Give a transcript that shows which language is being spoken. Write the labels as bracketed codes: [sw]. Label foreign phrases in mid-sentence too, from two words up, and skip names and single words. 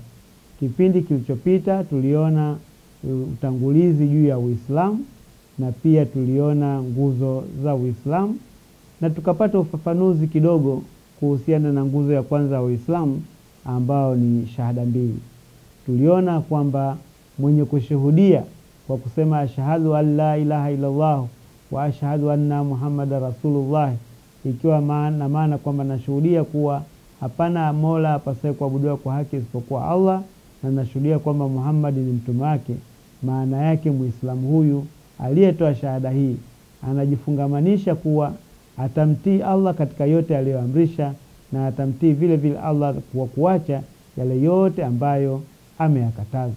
[sw] Kipindi kilichopita tuliona utangulizi juu ya Uislamu na pia tuliona nguzo za Uislamu na tukapata ufafanuzi kidogo kuhusiana na nguzo ya kwanza ya Uislamu ambao ni shahada mbili. Tuliona kwamba mwenye kushuhudia kwa kusema [ar] أشهد أن لا إله إلا الله وأشهد أن محمدا رسول الله, [sw] ikiwa maana kwamba nashuhudia kuwa hapana mola apasaye kuabudiwa kwa haki isipokuwa Allah, na nashuhudia kwamba Muhammad ni mtume wake. Maana yake Muislamu huyu aliyetoa shahada hii anajifungamanisha kuwa atamtii Allah katika yote aliyoamrisha na atamtii vile vile Allah kwa kuacha yale yote ambayo ameyakataza.